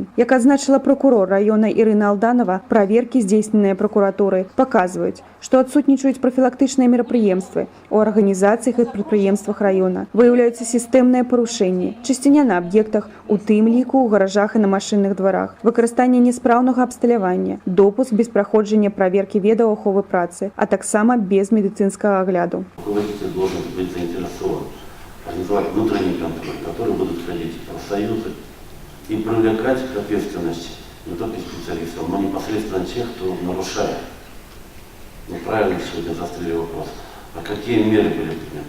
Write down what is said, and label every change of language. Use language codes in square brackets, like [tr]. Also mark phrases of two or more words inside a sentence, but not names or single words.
[be] Як адзначыла пракурор раёна Ірына Алданова, праверкі, здзейсненыя пракуратурай, паказваюць, што адсутнічаюць прафілактычныя мерапрыемствы у арганізацыях і прадпрыемствах раёна. Выяўляюцца сістэмныя парушэнні, чысціня на аб'ектах, у тым ліку ў гаражах і на машынных дварах, выкарыстанне няспраўнага абсталявання, допуск без праходжання праверкі ведаў аховы працы, а таксама без медыцынскага агляду. [ru] Руководитель должен быть заинтересован организовать внутренний контроль, который будут ходить профсоюзы и привлекать к ответственности не только специалистов, но непосредственно тех, кто нарушает. Правильно сегодня застряли вопрос. А какие меры были приняты?